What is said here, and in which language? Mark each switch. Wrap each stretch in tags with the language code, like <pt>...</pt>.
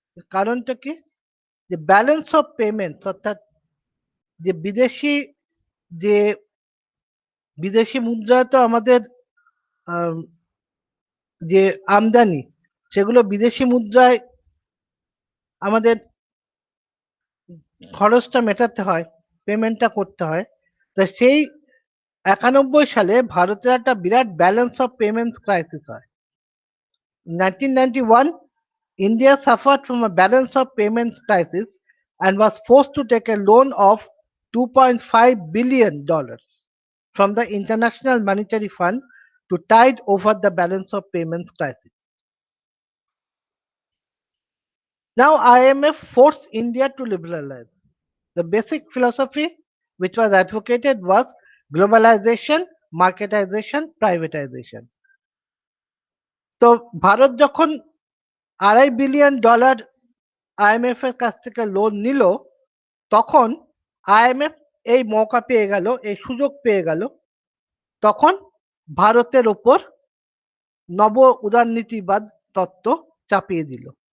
<bn>কারণটা কি? যে ব্যালেন্স অফ পেমেন্ট, অর্থাৎ যে যে বিদেশি মুদ্রায় তো আমাদের আম, যে আমদানি, সেগুলো বিদেশি মুদ্রায় আমাদের খরচটা মেটাতে হয়, পেমেন্টটা করতে হয়। তা সেই 91 সালে ভারতের একটা বিরাট ব্যালেন্স অফ পেমেন্টস ক্রাইসিস হয়।</bn> <en>1991, India suffered from a balance of payments crisis and was forced to take a loan of $2.5 billion from the International Monetary Fund to tide over the balance of payments crisis. Now IMF forced India to liberalize. The basic philosophy which was advocated was globalization, marketization, privatization.</en> <bn>তো ভারত যখন $2.5 billion IMF এর কাছ থেকে loan নিল, তখন IMF এই মৌকা পেয়ে গেল, এই সুযোগ পেয়ে গেল, তখন ভারতের ওপর নব উদারনীতিবাদ তত্ত্ব চাপিয়ে দিল।</bn>